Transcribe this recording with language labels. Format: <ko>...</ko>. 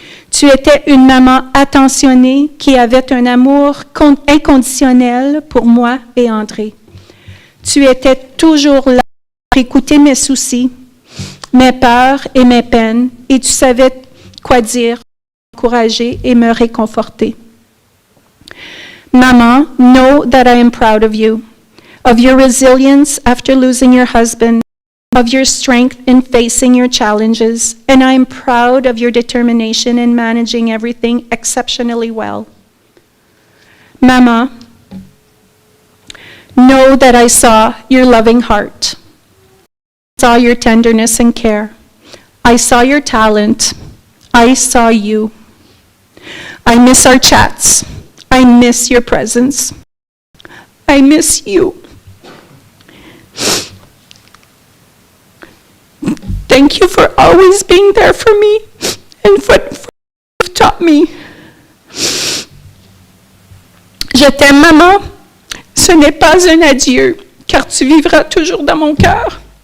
<fr>Tu étais une maman attentionnée qui avait un amour inconditionnel pour moi et André. Tu étais toujours là pour écouter mes soucis, mes peurs et mes peines, et tu savais quoi dire, m'encourager et me réconforter.</fr> <en>Maman, know that I am proud of you, of your resilience after losing your husband, of your strength in facing your challenges, and I am proud of your determination in managing everything exceptionally well. Mama, know that I saw your loving heart. I saw your tenderness and care. I saw your talent. I saw you. I miss our chats. I miss your presence. I miss you. Thank you for always being there for me and for what you've taught me.</en> <fr>Je t'aime, maman. Ce n'est pas un adieu, car tu vivras toujours dans mon cœur.</fr>